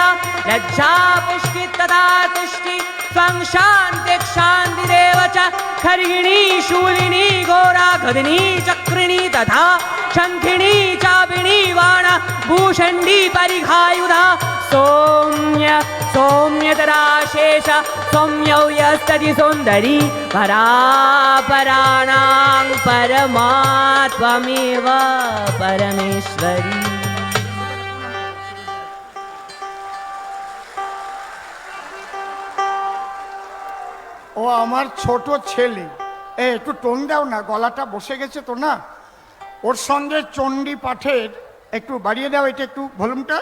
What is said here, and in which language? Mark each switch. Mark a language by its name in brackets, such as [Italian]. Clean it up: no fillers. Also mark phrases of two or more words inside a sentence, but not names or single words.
[Sanskrit] लज्जा पुष्टि तथा तुष्टि त्वं शान्तिक्षान्तिरेव च खर्गिणी शूलिनी घोरा खदिनी चक्रिणी तथा शङ्खिनी चापिणी वाणा भूषण्डी परिघायुधा सौम्य सौम्यतराशेष सौम्यौ यस्तति सुन्दरी परापराणां परमा त्वमेव परमेश्वरी। [Bangla] ও আমার ছোট ছেলে, একটু টোন দাও না, গলাটা বসে গেছে তো না। ওর সঙ্গে চণ্ডী পাঠের একটু বাড়িয়ে দাও, এটা একটু ভলিউমটা।